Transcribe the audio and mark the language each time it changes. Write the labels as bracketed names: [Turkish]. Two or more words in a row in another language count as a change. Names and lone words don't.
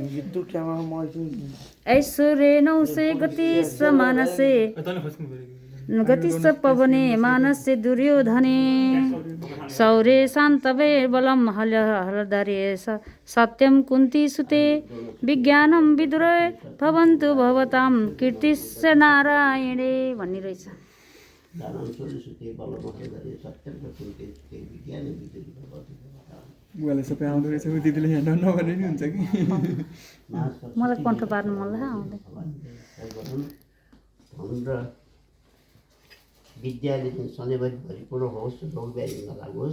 [Sanskrit] ऐश्वर्य नौसे गति समानसे गति पवने मानसे दुर्योधने शौर्य शान्तवे बलम हलधरे सत्यम कुन्ती सुते विज्ञानम विदुरे भवन्तु भवताम कीर्तिश्च नारायणे [Nepali] भन्ने रहेछ बुवाले सबै आउँदो रहेछ दिदीले ह्यान्ड नगर्ने नि हुन्छ कि मलाई कन्ठ पार्नु मन लाग्यो आउँदै विद्याले सधैँभरि भरिपूर्ण होस् रोग व्याधि नलागोस्